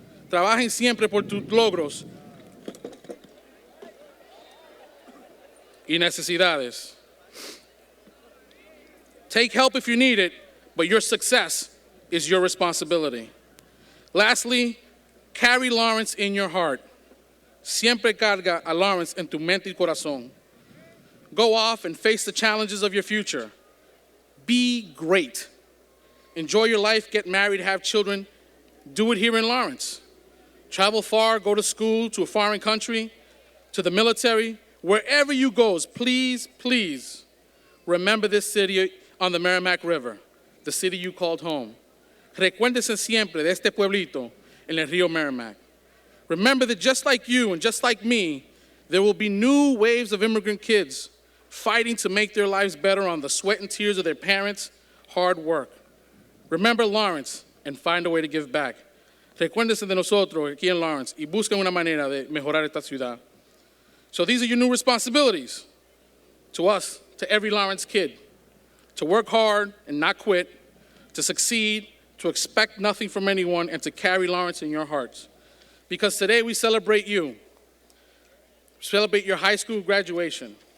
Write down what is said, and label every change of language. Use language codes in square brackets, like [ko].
[es] Trabajen siempre por tus logros y necesidades. [en] Take help if you need it, but your success is your responsibility. Lastly, carry Lawrence in your heart. [es] Siempre carga a Lawrence en tu mente y corazón. [en] Go off and face the challenges of your future. Be great. Enjoy your life, get married, have children. Do it here in Lawrence. Travel far, go to school, to a foreign country, to the military. Wherever you go, please, please remember this city on the Merrimack River, the city you called home. [es] Recuérdese siempre de este pueblito en el río Merrimack. [en] Remember that just like you and just like me, there will be new waves of immigrant kids fighting to make their lives better on the sweat and tears of their parents' hard work. Remember Lawrence and find a way to give back. [es] Recuérdense de nosotros aquí en Lawrence y busquen una manera de mejorar esta ciudad. [en] So these are your new responsibilities to us, to every Lawrence kid, to work hard and not quit, to succeed, to expect nothing from anyone, and to carry Lawrence in your hearts. Because today we celebrate you. Celebrate your high school graduation.